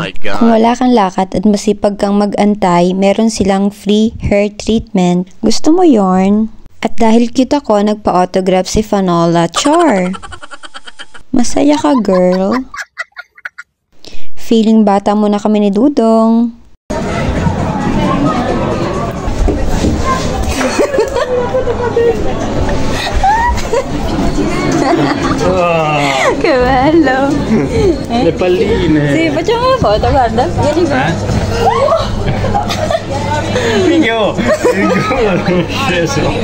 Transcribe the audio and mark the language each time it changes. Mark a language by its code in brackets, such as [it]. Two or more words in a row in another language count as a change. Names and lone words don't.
[tl] Kung wala kang lakat at masipag kang mag-antay, meron silang free hair treatment. Gusto mo yarn? At dahil cute ako, nagpa-autograph si Fanola. Char! Masaya ka, girl. Feeling bata mo na kami ni Dudong. [it] Che bello. Le palline. Sì, facciamo una foto, guarda. Vieni qua. Minchia, non sceso.